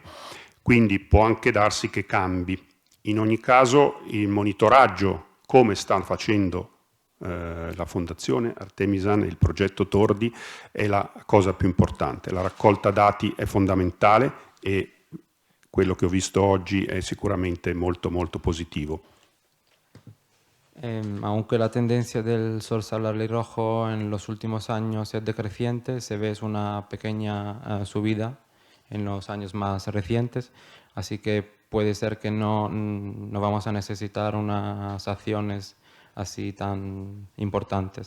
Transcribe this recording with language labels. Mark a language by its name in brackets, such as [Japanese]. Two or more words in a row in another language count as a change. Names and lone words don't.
[Italian] Quindi può anche darsi che cambi. In ogni caso il monitoraggio, come sta facendo la Fondazione Artemisan e il progetto Tordi, è la cosa più importante. La raccolta dati è fondamentale e quello che ho visto oggi è sicuramente molto molto positivo. [Spanish] Aunque la tendencia del zorzal alirrojo en los últimos años es decreciente, se ve una pequeña subida en los años más recientes, así que puede ser que no vamos a necesitar unas acciones así tan importantes.